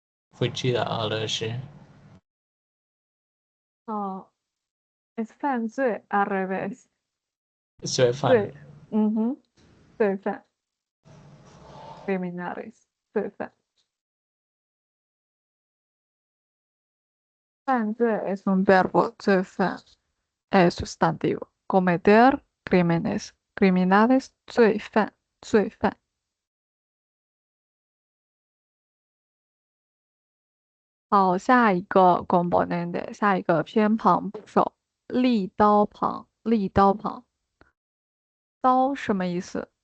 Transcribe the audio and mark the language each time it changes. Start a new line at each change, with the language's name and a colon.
Chinese: 不记得了是
Spanish: 哦，es 犯罪 al revés.
Chinese: 罪犯，对，罪犯， criminales，罪犯。
Spanish: 犯罪 es un verbo, 罪犯 es sustantivo. Cometer crímenes, criminales, 罪犯，罪犯。
Chinese: 好，下一个 componente，下一个偏旁部首，立刀旁，立刀旁，刀什么意思？